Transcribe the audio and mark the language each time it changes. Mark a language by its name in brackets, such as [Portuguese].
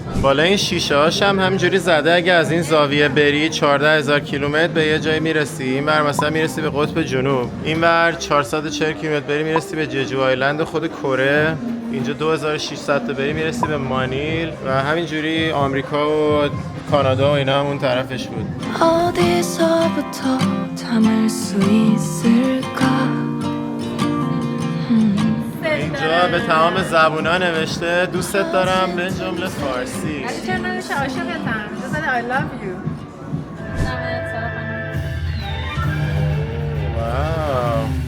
[Persian] بالا این شیشه هاش هم همینجوری زده اگه از این زاویه بری 14,000 کیلومتر به یه جایی میرسی. این ور مثلا میرسی به قطب جنوب، این ور 440 کیلومتر بری میرسی به ججو آیلند خود کره، اینجا 2600 تا بری میرسی به مانیل، و همینجوری آمریکا و کانادا و اینا هم اون طرفش بود. [Korean] 어디서부터 담을 수 있을까 [Persian] اینجا به تمام زبونا نوشته دوستت دارم به جمله فارسی. ولی چرا نمیشه عاشقتم؟ بزنه [English] I love you. [Persian] واو.